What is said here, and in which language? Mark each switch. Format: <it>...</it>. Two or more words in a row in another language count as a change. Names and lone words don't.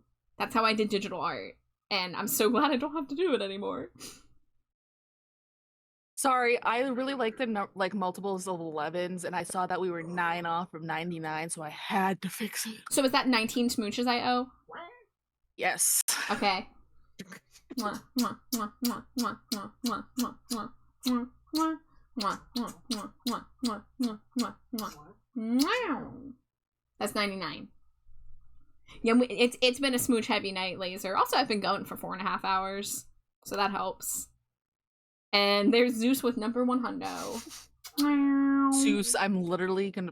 <en>That's how I did digital art, and I'm so glad I don't have to do it anymore. Sorry, I really like the multiples of 11s, and I saw that we were 9 off from 99, so I had to fix it. So is that 19 smooches I owe? Yes. Okay. Mwah, mwah, mwah, mwah, mwah, mwah, mwah, mwah, mwah, mwah, mwah. Mwah, mwah, mwah, mwah, mwah, mwah, mwah, mwah. Wow. That's 99. Yeah, it's been a smooch heavy night, Laser. Also, I've been going for 4.5 hours, so that helps. And there's Zeus with number 1 hundo. Zeus, I'm literally gonna.</en>